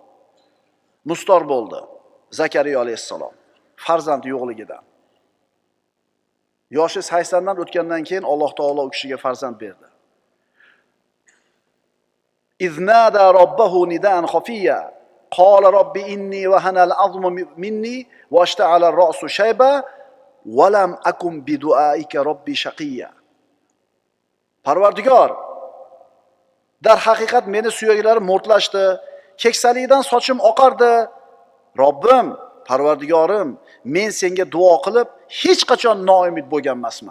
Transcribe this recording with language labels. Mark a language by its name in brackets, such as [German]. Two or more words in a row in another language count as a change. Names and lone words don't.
[Uzbek] Mustor bo'ldi Zakariya alayhissalom farzand yo'qligidan. Yoshi 80 dan o'tgandan keyin Alloh taolo u kishiga farzand berdi. [Arabic] إذ نادى ربه نداء خفيا قال رب إني وهن العظم مني واشتعل الرأس شيبا ولم أكن بدعائك رب شقيا. [Uzbek] Parvardigor, dar haqiqat meni suyaklarim mo'rtlashdi, keksalikdan sochim oqardi. Robbim, Parvardigorim, men senga duo qilib hech qachon noumid bo'lgan emasman.